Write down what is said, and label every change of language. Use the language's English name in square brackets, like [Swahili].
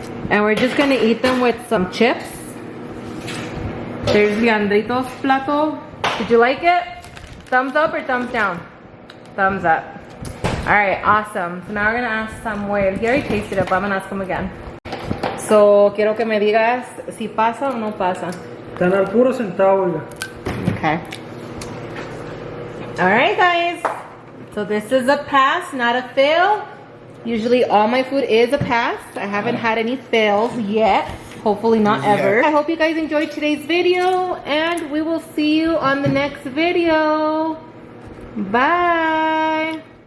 [English] And we're just gonna eat them with some chips. There's Leandrito's plato. Did you like it? Thumbs up or thumbs down? Thumbs up. All right, awesome. So now we're gonna ask Samuel. He already tasted it, but I'm gonna ask him again. [Spanish] So quiero que me digas si pasa o no pasa. Están al puro centavo, oiga. [English] Okay. All right, guys. So this is a pass, not a fail. Usually all my food is a pass. I haven't had any fails yet. Hopefully not ever. I hope you guys enjoyed today's video, and we will see you on the next video. Bye.